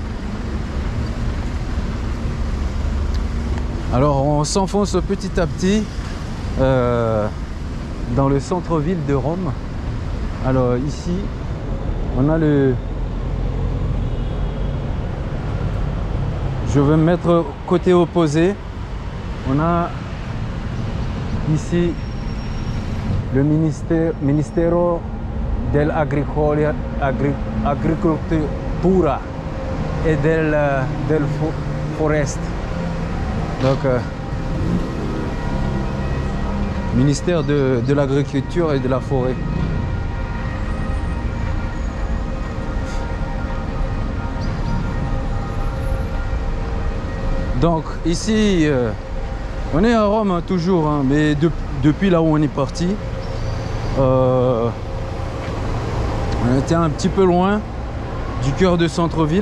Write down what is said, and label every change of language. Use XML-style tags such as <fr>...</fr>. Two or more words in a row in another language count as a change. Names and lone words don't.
<fr>Alors on s'enfonce petit à petit dans le centre-ville de Rome. Alors ici, on a le... Je vais me mettre côté opposé. On a ici le Ministero dell'Agricoltura et del Forest. Donc, ministère de l'Agriculture et de la Forêt. Donc ici, on est à Rome hein, toujours, hein, mais depuis là où on est parti, on était un petit peu loin du cœur de centre-ville.</fr>